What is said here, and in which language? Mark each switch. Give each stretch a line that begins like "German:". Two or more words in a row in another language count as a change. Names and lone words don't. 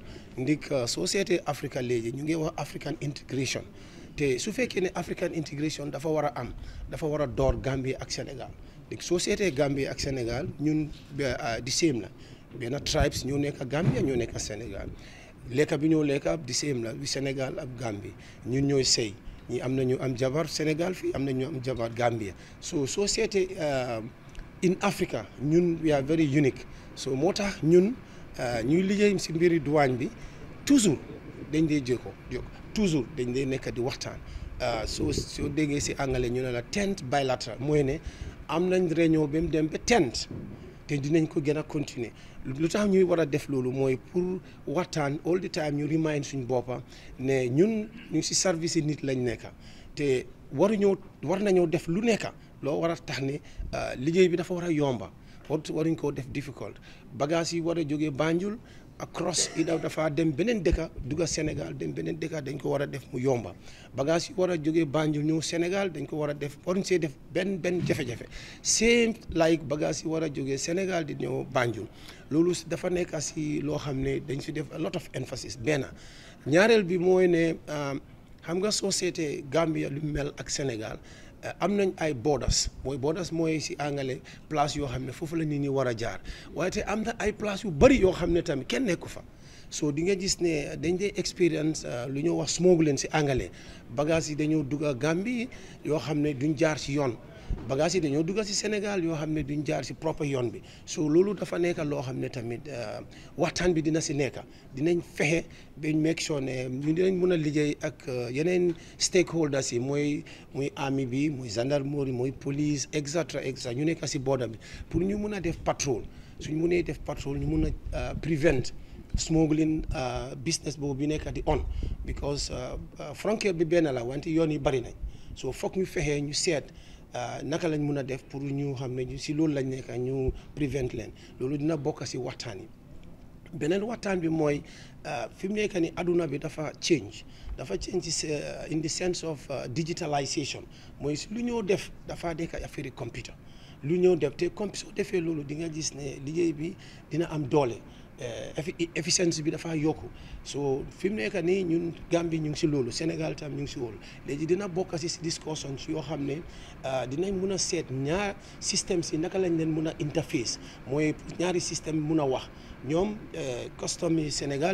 Wolof: ndik soo seetee Africa léegi ñu ngi wax
English: African integration
Wolof: te su fekkee ne
English: African integration
Wolof: dafa war a am dafa war a door Gambie ak Sénégal léegi soo seetee Gambie ak Sénégal ñun di same la benn tribes ñoo nekk Gambie ñoo nekk Sénégal lekka bi ñoo lekka di same la bi Sénégal ak Gambie ñun ñooy sëy ñi am na ñu am jabar Sénégal fii am na ñu am jabar Gambie soo seetee
English: in Africa
Wolof: ñun
English: we are very unique
Wolof: so moo tax ñun ñuy liggéey si mbiri douane bi toujours dañ dee jokko toujours dañ dee nekk di waxtaan soo déggee si anglais ñu ne la
English: 10th bilateral
Wolof: mooy ne am nañ réunion ba mu dem ba 10th te dinañ ko gën a continuer lu tax ñuy war a def loolu mooy pour waxtaan
English: all the time
Wolof: ñu remind suñ boppa ne ñun ñu si service yi nit lañ nekka te war nañoo def lu nekka loo war a tax ne liggéey bi dafa war a yomba waruñ koo def difficult bagage yi war a jógee Banjul across dafa dem beneen dëkka dugga Sénégal dem beneen dëkka dañ ko war a def mu yomba bagage yi war a jógee Banjul ñëw Sénégal dañ ko war a def waruñ see def benn jafe-jafe
English: same like
Wolof: bagage yi war a jógee Sénégal di ñëw Banjul loolu dafa nekk si loo xam ne dañ si def
English: a lot of emphasis
Wolof: benn ñaareel bi mooy ne xam nga soo seetee Gambia lu mel ak Sénégal am nañ ay borders mooy si anglais place yoo xam ne foofu la nit ñi war a jaar waaye te am na ay place yu bari yoo xam ne tamit kenn nekku fa so di nga gis ne dañ dee experience lu ñoo wax smuggling si anglais bagage yi dañoo dugga Gambie yoo xam ne duñ jaar si yoon bagage yi dañoo dugga si Sénégal yoo xam ne duñ jaar si propre yoon bi so loolu dafa nekk loo xam ne tamit waxtaan bi dina si nekk dinañ fexe ba
English: make sure
Wolof: ne ñu dinañ mën a liggéey ak yeneen stakeholders yi muy army bi muy gendarmerie muy police etc ñu nekk si border bi pour ñu mun a def patrol suñ mënee def patrol ñu mun a
English: prevent smuggling business
Wolof: boobu bi nekk di on because frontière bi benn la wante yoon yi bari nañ so foog ñu fexe ñu seet naka lañ mun a def pour ñu xam ne si loolu lañ nekk ñu prevent leen loolu dina bokk si waxtaan yi beneen waxtaan bi mooy fi mu nekk ni aduna bi dafa change
English: in the sense of digitalization
Wolof: mooy si lu ñoo def dafa nekk affaire computer lu ñëw def te comme soo defee loolu di nga gis ne liggéey bi dina am doole efficience bi dafa yokku so fi mu nekk nii ñun Gambie ñu ngi si loolu Sénégal tam ñu ngi si loolu léegi dina bokk si discussion yoo xam ne dinañ mun a seet ñaar système si naka lañ leen mun a interface mooy ñaari système mun a wax ñoom custom yi Sénégal